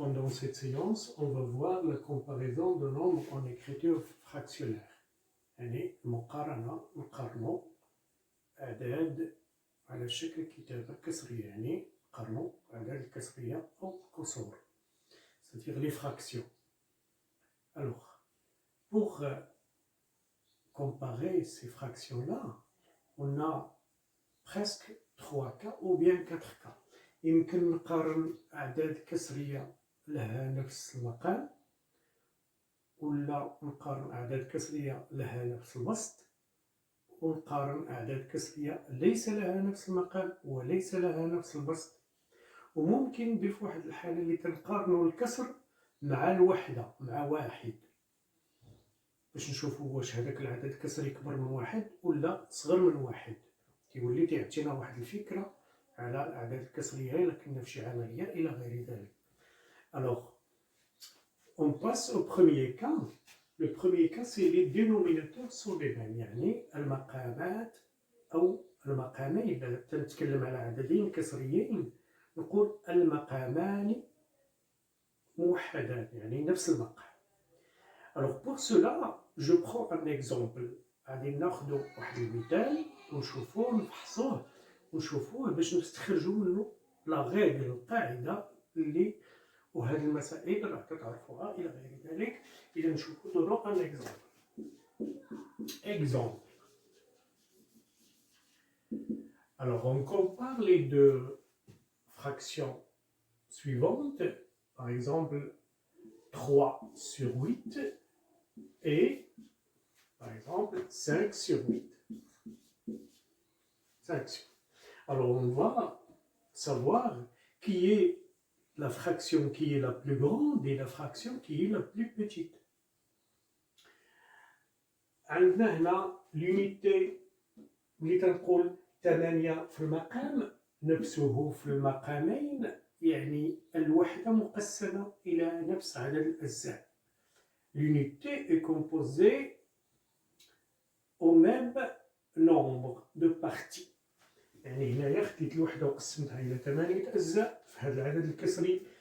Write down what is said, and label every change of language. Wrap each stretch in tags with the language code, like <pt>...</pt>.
<fr>cette séance, on va voir la comparaison de nombres en écriture fractionnaire.</fr> <ar>يعني مقارنة نقارنوا أعداد على شكل كتابة كسرية، يعني نقارنوا أعداد الكسرية أو كسور،</ar> <fr>c'est-à-dire les fractions. Alors, pour comparer ces fractions-là, on a presque 3 cas ou bien 4 cas.</fr> <ar>يمكن نقارن أعداد كسرية لها نفس المقام، ولا نقارن أعداد كسرية لها نفس الوسط، ونقارن أعداد كسرية ليس لها نفس المقام وليس لها نفس البسط. وممكن ندير في واحد الحالة اللي تنقارنوا الكسر مع الوحدة، مع واحد، باش نشوفوا واش هذاك العدد الكسري كبر من واحد ولا صغر من واحد. كيولي تيعطينا واحد الفكرة على الأعداد الكسرية إلا كنا في شي عملية إلى غير ذلك.</ar> <fr>Alors, on passe au premier cas. Le premier cas, c'est les dénominateurs sont les mêmes،</fr> <ar>يعني المقامات أو المقامين. إذا تنتكلم على عددين كسريين نقول المقامان موحدان، يعني نفس المقام.</ar> <fr>Alors pour cela, je prends un exemple.</fr> <ar>غادي ناخذ واحد المثال ونشوفوه نفحصوه ونشوفوه باش نستخرجوا منه لا غير القاعدة اللي وهذه المسائل راح تعرفوها إلى غير ذلك. إذا نشوفوا</ar> <fr>دونو ان اكزومبل. Exemple. Alors on compare les deux fractions suivantes. Par exemple 3 sur 8 et par exemple 5 sur 8. 5 sur 8. Alors on va savoir qui est la fraction qui est la plus grande et la fraction qui est la plus petite.</fr> <ar>عندنا هنا l'unité اللي تنقول 8 في المقام نفسه في المقامين، يعني الوحدة مقسمة إلى نفس عدد الأجزاء.</ar> <fr>L'unité est composée au même nombre de parties.</fr> <ar>يعني هنايا خديت الوحدة وقسمتها إلى 8 أجزاء في هذا العدد الكسري.</ar>